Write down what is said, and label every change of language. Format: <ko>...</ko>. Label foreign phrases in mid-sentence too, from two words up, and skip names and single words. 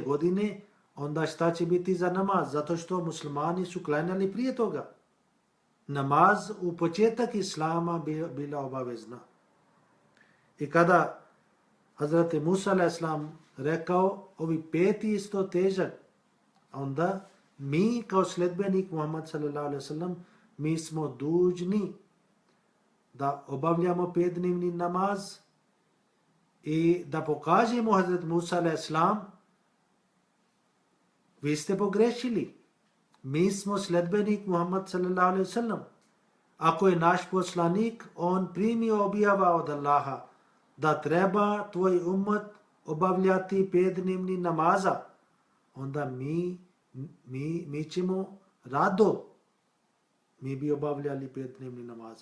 <bs>godine, onda šta će biti za namaz? Zato što muslimani su klanjali prije toga. Namaz u početak Islama bila obavezna. I kada Hazreti Musa a.s. rekao, ovi 5 isto težak, onda mi kao sledbenik Muhammad</bs> <ar>صلى الله عليه وسلم,</ar> <bs>mi smo dužni da obavljamo 5-dnevni namaz i da pokažemo Hazret Musa</bs> <ar>عليه السلام,</ar> <bs>vi ste pogrešili. Mi smo sledbenik Muhammad</bs> <ar>صلى الله عليه وسلم.</ar> <bs>Ako je naš poslanik, on primio objava od Allaha da treba tvoj ummet obavljati 5-dnevni namaza, onda mi ćemo rado, mi bi obavljali 5-dnevni namaza.</bs>